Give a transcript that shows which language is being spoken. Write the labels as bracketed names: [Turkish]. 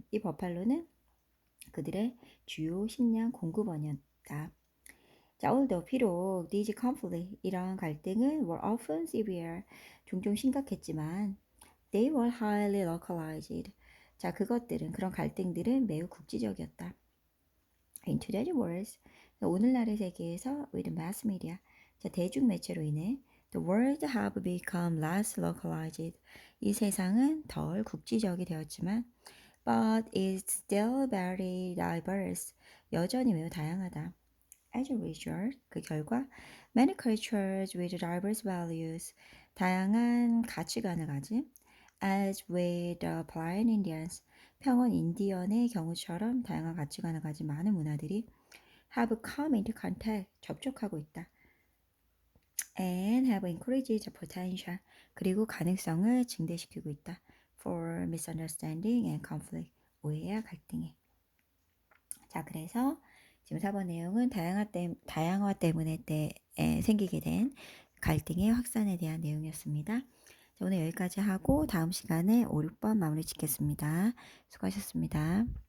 [Korean] 이 버팔로는 그들의 주요 식량 공급원이었다. [English] 자, although [Korean] 비록 [English] these conflict, [Korean] 이러한 갈등은 [English] were often severe, [Korean] 종종 심각했지만 [English] they were highly localized. [Korean] 자, 그런 갈등들은 매우 국지적이었다. [English] In today's world, [Korean] 오늘날의 세계에서 [English] with mass media, 자, [Korean] 대중 매체로 인해 [English] the world have become less localized. [Korean] 이 세상은 덜 국지적이 되었지만 [English] but it's still very diverse. [Korean] 여전히 매우 다양하다. [English] As a result, [Korean] 그 결과 [English] many cultures with diverse values, [Korean] 다양한 가치관을 가진 [English] as with the Plain Indians, [Korean] 평원 인디언의 경우처럼 다양한 가치관을 가진 많은 문화들이 [English] have come into contact, [Korean] 접촉하고 있다. [English] And have increased the potential, [Korean] 그리고 가능성을 증대시키고 있다. [English] For misunderstanding and conflict, [Korean] 오해와 갈등에. 자, 그래서 지금 4번 내용은 다양화 때문에 생기게 된 갈등의 확산에 대한 내용이었습니다. 자, 오늘 여기까지 하고 다음 시간에 5, 6번 마무리 짓겠습니다. 수고하셨습니다.